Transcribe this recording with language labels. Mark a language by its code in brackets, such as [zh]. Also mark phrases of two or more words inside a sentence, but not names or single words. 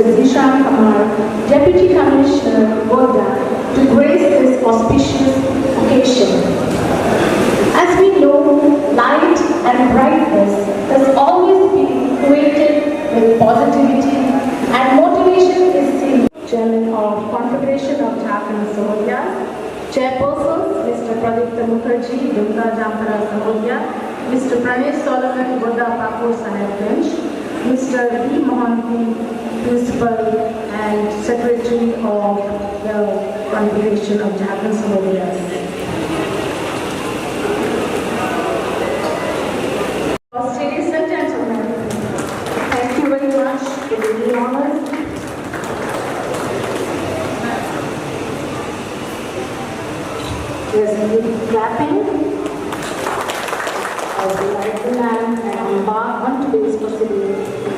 [en] Zishan Kumar, Deputy Commissioner Godda, to grace this auspicious occasion. As we know, light and brightness has always been equated with positivity, and motivation is seen. Chairman of Confederation of Jharkhand Sahodayas, Chairpersons Mr. Pradipta Mukherjee, Dumka Jamtara Sahodaya, Mr. Pranesh Solomon, Godda Pakur Sahibganj, Mr. D. Mohanty, Principal and Secretary of the Confederation of Jharkhand Sahodayas. Ladies and gentlemen, thank you very much for the honors. There's a little clapping as we light the lamp and embark on today's proceedings.